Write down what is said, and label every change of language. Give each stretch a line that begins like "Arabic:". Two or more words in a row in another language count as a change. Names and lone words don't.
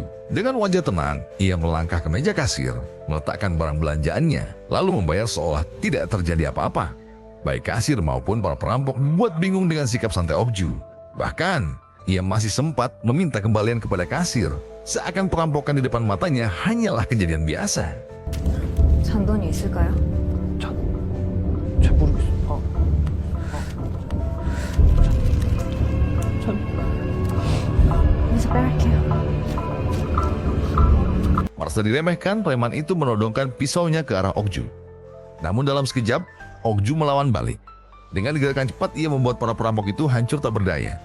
Indonesian: Dengan wajah tenang, ia melangkah ke meja kasir, meletakkan barang belanjaannya, lalu membayar seolah tidak terjadi apa-apa. Baik kasir maupun para perampok dibuat bingung dengan sikap santai Ok-ju. Bahkan, ia masih sempat meminta kembalian kepada kasir, seakan perampokan di depan matanya hanyalah kejadian biasa.
Korean: 잔돈이 있을까요? 잘 모르겠어. 그래서 빼갈게요.
Indonesian: Merasa diremehkan, preman itu menodongkan pisaunya ke arah Ok-ju. Namun dalam sekejap, Ok-ju melawan balik. Dengan gerakan cepat, ia membuat para perampok itu hancur tak berdaya.